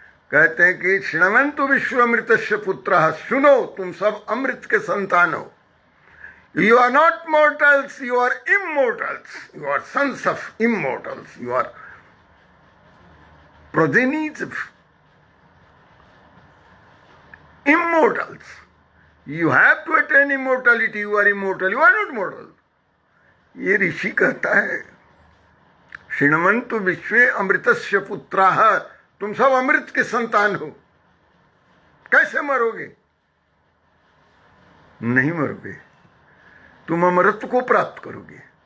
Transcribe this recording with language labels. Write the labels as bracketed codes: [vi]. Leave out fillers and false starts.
[hi] कहते हैं कि [sa] श्रवन्तु विश्व अमृतस्य पुत्राः, [hi] सुनो तुम सब अमृत के संतान हो। [en] You are not mortals, you are immortals, you are sons of immortals, you are progenies of immortals. You have to attain immortality. You are immortal. You are not mortal. [hi] ये ऋषि कहता है, [sa] शृण्वन्तु विश्वे अमृतस्य पुत्राः, [hi] तुम सब अमृत के संतान हो। कैसे मरोगे? नहीं मरोगे, तुम अमृत को प्राप्त करोगे।